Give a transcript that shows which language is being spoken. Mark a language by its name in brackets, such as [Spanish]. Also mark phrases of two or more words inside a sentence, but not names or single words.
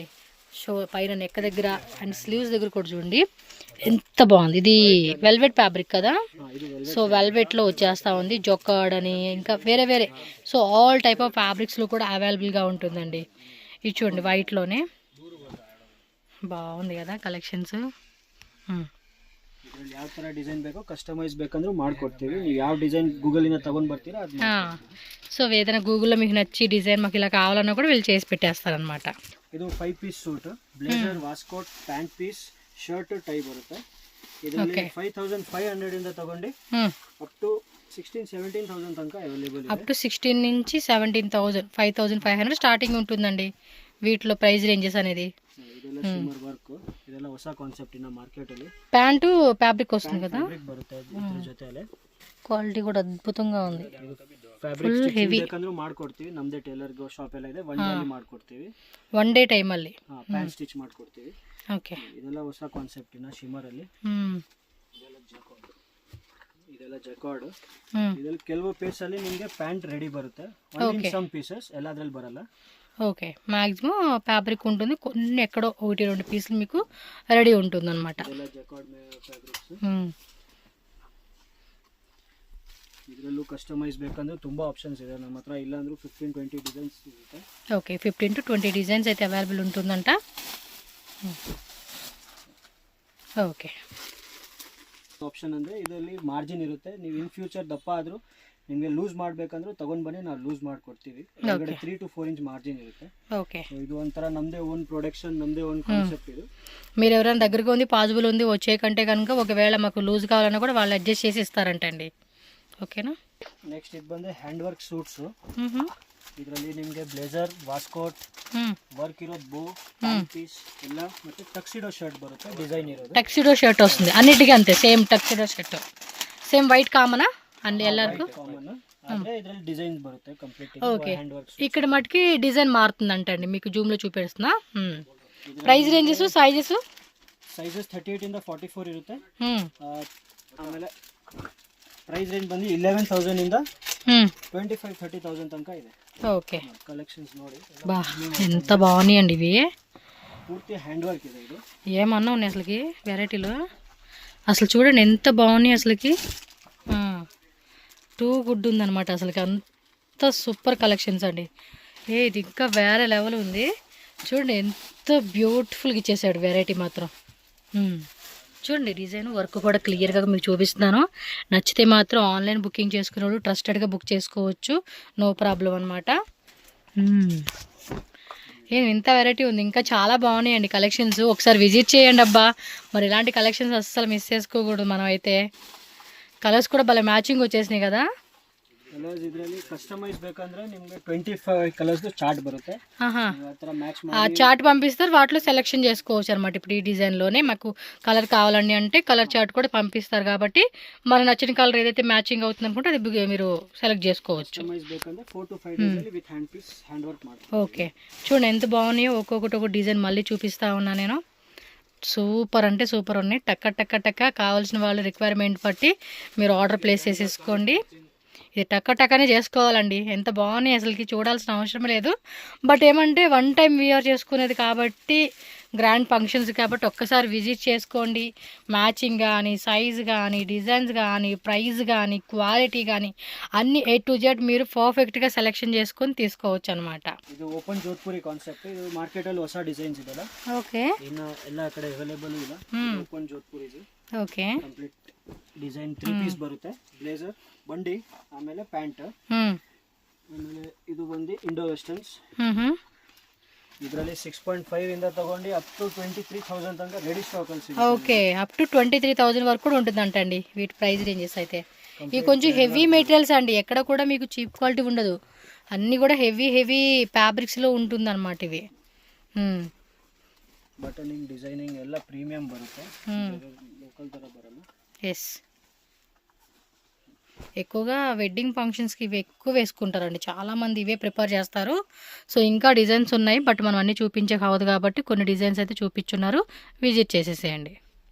[Telugu] షో పైన నెక్ దగ్గర అండ్ స్లీవ్స్ దగ్గర కూడా చూడండి ఎంత బాగుంది. ఇది [English] velvet fabric [Telugu] కదా, సో వెల్వెట్లో వచ్చేస్తూ ఉంది. జొకాడ్ అని ఇంకా వేరే వేరే, [English] so all type of [Telugu] ఫ్యాబ్రిక్స్లో కూడా అవైలబుల్గా ఉంటుందండి. ఇది చూడండి వైట్లోనే బాగుంది కదా కలెక్షన్స్. [Kannada] ಯಾವ ಥರ ಡಿಸೈನ್ ಬೇಕೋ ಕಸ್ಟಮೈಸ್ ಬೇಕಂದ್ರೂ ಮಾಡ್ಕೊಡ್ತೀವಿ. ನೀವು ಯಾವ ಡಿಸೈನ್ ಗೂಗಲಿಂದ ತೊಗೊಂಡು ಬರ್ತೀರಾ ಅದು. [Telugu] సో ఏదైనా గూగుల్లో మీకు నచ్చి డిజైన్ మాకు ఇలా కావాలన్నా కూడా వీళ్ళు చేసి పెట్టేస్తారనమాట. [Kannada] ಇದು [English] 5 piece suit, blazer, waistcoat, pant piece, shirt, tie [Kannada] ಬರುತ್ತೆ. ಇದರಲ್ಲಿ 5500 ಇಂದ ತಗೊಂಡು [English] up to [Kannada] 16-17,000 ತನಕ ಅವೈಲೇಬಲ್ ಇದೆ. [English] up to [Telugu] 16 నుంచి 17,000, 5,500 స్టార్టింగ్ ఉంటుందండి వీటిలో [English] price ranges [Telugu] అనేది. [Kannada] ಇದೆಲ್ಲ [English] shimmer work, [Kannada] ಇದೆಲ್ಲ ಹೊಸ ಕಾನ್ಸೆಪ್ಟ್ ಇನ್ನ ಮಾರ್ಕೆಟ್ ಅಲ್ಲಿ. [Telugu] ప్యాంటు ఫ్యాబ్రిక్ వస్తుంది కదా, [Kannada] ಫ್ಯಾಬ್ರಿಕ್ ಬರುತ್ತೆ ಇದ್ರ ಜೊತೆಲೆ. [Telugu] క్వాలిటీ కూడా అద్భుతంగా ఉంది. [English] fabric stitching [Kannada] ಬೇಕಂದ್ರೂ ಮಾಡ್ಕೊಡ್ತೀವಿ. ನಮ್ಮದೇ [English] tailor shop [Kannada] ಎಲ್ಲ ಇದೆ, [English] one day [Kannada] ಅಲ್ಲಿ ಮಾಡ್ಕೊಡ್ತೀವಿ. [English] one day time [Kannada] ಅಲ್ಲಿ [English] pant stitch [Kannada] ಮಾಡ್ಕೊಡ್ತೀವಿ. ಓಕೆ, ಇದೆಲ್ಲ ಹೊಸ ಕಾನ್ಸೆಪ್ಟ್ ಇನ್ನ ಶಿಮ್ಮರ್ ಅಲ್ಲಿ. ಇದೆಲ್ಲ ಜಕಾರ್ಡ್. ಇದರಲ್ಲಿ ಕೆಲವು ಪೀಸ್ ಅಲ್ಲಿ ನಿಮಗೆ [English] pant ready [Kannada] ಬರುತ್ತೆ, [English] only some pieces, [Kannada] ಎಲ್ಲಾದ್ರಲ್ಲಿ ಬರಲ್ಲ. [Telugu] ఓకే, మ్యాక్సిమం ఫ్యాబ్రిక్ ఉంటుంది, కొన్ని ఎక్కడో 1-2 పీసులు మీకు రెడీ ఉంటుంది అనమాట. [Kannada] ಇದೆಲ್ಲ [English] jacquard fabrics. [Kannada] ಇದರಲ್ಲೂ ಕಸ್ಟಮೈಸ್ ಬೇಕಂದ್ರೆ ತುಂಬಾ ಆಪ್ಷನ್ಸ್ ಇದೆ ನಮ್ಮ ಹತ್ರ. ಇಲ್ಲ ಅಂದ್ರೂ 15-20 ಡಿಸೈನ್ಸ್ ಇರುತ್ತೆ. [Telugu] ఓకే, [English] 15 to 20 designs [Telugu] అయితే అవైలబుల్ ఉంటుందంట. ఓకే, [Kannada] ಆಪ್ಷನ್ ಅಂದ್ರೆ ಇದರಲ್ಲಿ ಮಾರ್ಜಿನ್ ಇರುತ್ತೆ. ನೀವು [English] in future [Kannada] ದಪ್ಪ ಆದ್ರೂ ನಿಮಗೆ ಲೂಸ್ ಮಾಡ್ಬೇಕಂದ್ರೆ ತಗೊಂಡ್ ಬನ್ನಿ, ನಾವು ಲೂಸ್ ಮಾಡ್ಕೊಡ್ತೀವಿ. ಒಳಗಡೆ [English] 3 to 4 inch margin [Kannada] ಇರುತ್ತೆ. [Telugu] ఓకే. [Kannada] So ಇದು ಒಂಥರ ನಮ್ದೇ [English] own production, [Kannada] ನಮ್ದೇ [English] own concept [Kannada] ಇದು. [Telugu] మీరు ఎవరైనా దగ్గరగా ఉంది, పాసిబుల్ ఉంది వచ్చే కంటే కనుక ఒకవేళ మాకు లూజ్ కావాలన్నా కూడా వాళ్ళు అడ్జస్ట్ చేసి ఇస్తారంటండి. ఓకేనా. [Kannada] ನೆಕ್ಸ್ಟ್ ಇದು ಬಂದು [English] hand work suits. [Kannada] ಇದರಲ್ಲಿ ನಿಮಗೆ ಬ್ಲೇಸರ್, ವಾಸ್ಕೋಟ್, ವರ್ಕ್ ಇರೋದು, ಬೋ, [English] pant piece [Kannada] ಎಲ್ಲ, ಮತ್ತೆ [English] tuxedo shirt [Kannada] ಬರುತ್ತೆ, ಡಿಸೈನ್ ಇರೋದು. [English] tuxedo shirt [Telugu] వస్తుంది అన్నిటికీ అంతే, [English] same tuxedo shirt, same white [Telugu] కామనా అన్ని ಎಲ್ಲರಿಗೂ [Kannada] ಕಾಮನ್. ಅಂದ್ರೆ ಇದರಲ್ಲಿ ಡಿಸೈನ್ಸ್ ಬರುತ್ತೆ ಕಂಪ್ಲೀಟ್. [Telugu] ఓకే, [English] hand work [Telugu] ఇక్కడ మటుకి డిజైన్ మారుతుందంటండి. మీకు జూమ్ లో చూపిస్తున్నా. [English] price ranges, sizes [Kannada] ಸೈಜಸ್ 38 ಇಂದ 44 ಇರುತ್ತೆ. ಆಮೇಲೆ [English] price range [Kannada] ಬಂದು 11,000 ಇಂದ 25-30,000 ತನಕ ಇದೆ. [Telugu] ఓకే, [Kannada] ಕಲೆಕ್ಷನ್ಸ್ ನೋಡಿ. [Telugu] బా ఎంత బాగున్నాయండి ఇవి. [Kannada] ಪೂರ್ತಿ [English] hand work [Kannada] ಇದೆ ಇದು. [Telugu] ఏమన్నా ఉన్నాయి అసలుకి వెరైటీలు. అసలు చూడండి ఎంత బాగున్నాయి అసలుకి. [English] too good [Telugu] ఉందన్నమాట అసలుకి, అంత [English] super collections [Telugu] అండి. ఇది ఇంకా వేరే లెవెల్ ఉంది. చూడండి ఎంత బ్యూటిఫుల్గా ఇచ్చేసాడు వెరైటీ మాత్రం. చూడండి [English] design work [Telugu] కూడా క్లియర్గా మీకు చూపిస్తున్నాను. నచ్చితే మాత్రం [English] online booking [Telugu] చేసుకున్నాడు ట్రస్టెడ్గా బుక్ చేసుకోవచ్చు, [English] no problem [Telugu] అనమాట. ఏం ఇంత వెరైటీ ఉంది, ఇంకా చాలా బాగున్నాయండి కలెక్షన్స్. ఒకసారి విజిట్ చేయండి అబ్బా. మరి ఇలాంటి కలెక్షన్స్ అస్సలు మిస్ చేసుకోకూడదు మనం అయితే. కలర్స్ కూడా భలే మ్యాచింగ్ వచ్చేసినాయి కదా. [Kannada] ಕಲರ್ಸ್ ಇದರಲ್ಲಿ ಕಸ್ಟಮೈಸ್ ಬೇಕಂದ್ರೆ ನಿಮಗೆ [English] 25 colours chart [Kannada] ಬರುತ್ತೆ. ಮ್ಯಾಚ್ [Telugu] ఆ చార్ట్ పంపిస్తారు, వాటిలో సెలెక్షన్ చేసుకోవచ్చు అనమాట. ఇప్పుడు ఈ డిజైన్లోనే మాకు కలర్ కావాలండి అంటే [English] colour chart [Telugu] కూడా పంపిస్తారు, కాబట్టి మన నచ్చిన కలర్ ఏదైతే మ్యాచింగ్ అవుతుంది అనుకుంటే అది మీరు సెలెక్ట్ చేసుకోవచ్చు. [Kannada] ಕಸ್ಟಮೈಸ್ ಬೇಕಂದ್ರೆ [English] 4 to 5 days [Kannada] ಅಲ್ಲಿ [English] with hand piece hand work [Kannada] ಮಾಡ್ತೀವಿ. [Telugu] ఓకే, చూడండి ఎంత బాగున్నాయో. ఒక్కొక్కటి ఒక డిజైన్ మళ్ళీ చూపిస్తా ఉన్నా నేను. సూపర్ అంటే సూపర్ ఉన్నాయి. టక్క టక్క టక్క కావాల్సిన వాళ్ళు రిక్వైర్మెంట్ బట్టి మీరు [English] order place [Telugu] చేసేసుకోండి. ఇది టక్క టక్కనే చేసుకోవాలండి. ఎంత బాగున్నాయి అసలుకి, చూడాల్సిన అవసరం లేదు. బట్ ఏమంటే [English] one time wear [Telugu] చేసుకునేది కాబట్టి, [English] grand functions [Telugu] కాబట్టి ఒక్కసారి విజిట్ చేసుకోండి. మ్యాచింగ్ కానీ, సైజ్ కానీ, డిజైన్స్ కానీ, ప్రైస్ కానీ, క్వాలిటీ కానీ అన్ని A to Z మీరు పర్ఫెక్ట్గా సెలెక్షన్ చేసుకొని తీసుకోవచ్చు అనమాట. [Kannada] ಇದು ಓಪನ್ ಜೋಧ್ಪುರಿ ಕಾನ್ಸೆಪ್ಟ್. ಇದು ಮಾರ್ಕೆಟ್ ಅಲ್ಲಿ ಹೊಸ ಡಿಸೈನ್ಸ್ ಇದೆಲ್ಲ. [Telugu] ఓకే, [Kannada] ಇನ್ನ ಎಲ್ಲ ಕಡೆ ಅವೈಲೇಬಲ್ ಇಲ್ಲ. ಓಪನ್ ಜೋಧ್ಪುರಿ ಇದು. [Telugu] ఓకే, [Kannada] ಕಂಪ್ಲೀಟ್ ಡಿಸೈನ್ 3 ಪೀಸ್ ಬರುತ್ತೆ. ಬ್ಲೇಸರ್, ಬಂಡಿ, ಆಮೇಲೆ ಪ್ಯಾಂಟ್, ಆಮೇಲೆ ಇದು ಬಂದು [English] Indo westerns. [Kannada] ಇದರಲ್ಲಿ 6.5 ಇಂದ ತಗೊಂಡು [English] up to [Kannada] 23,000 ತನಕ [English] ready stock [Kannada] ಅಲ್ಲಿ ಸಿಗುತ್ತೆ. [Telugu] ఓకే, [English] up to [Telugu] 23,000 వరకు కూడా ఉంటుందంటండి వీటి [English] price ranges [Telugu] అయితే. ఇవి కొంచెం [English] heavy materials [Telugu] అండి, ఎక్కడ కూడా మీకు [English] cheap quality [Telugu] ఉండదు. అన్నీ కూడా [English] heavy fabricslo [Telugu] ఉంటుంది అనమాట ఇవి. [English] buttoning designing [Kannada] ಎಲ್ಲ ಪ್ರೀಮಿಯಂ ಬರುತ್ತೆ, లోకల్ ತರ ಬರಲ್ಲ. [Telugu] ఎస్, ఎక్కువగా [English] wedding functionski [Telugu] ఇవి ఎక్కువ వేసుకుంటారండి, చాలామంది ఇవే ప్రిపేర్ చేస్తారు. సో ఇంకా డిజైన్స్ ఉన్నాయి, బట్ మనం అన్నీ చూపించే కావద్దు కాబట్టి కొన్ని డిజైన్స్ అయితే చూపించున్నారు, విజిట్ చేసేసేయండి.